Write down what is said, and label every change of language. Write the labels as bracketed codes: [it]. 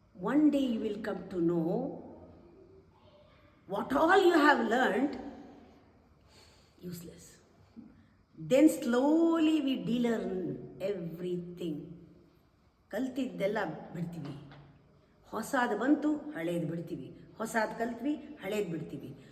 [en] One day you will come to know what all you have learned useless. Then slowly we de-learn everything. [kn] ಕಲ್ತಿದ್ದೆಲ್ಲ ಬಿಡ್ತೀವಿ, ಹೊಸದು ಬಂತು ಹಳೇದು ಬಿಡ್ತೀವಿ, ಹೊಸದು ಕಲ್ತ್ವಿ ಹಳೇದು ಬಿಡ್ತೀವಿ.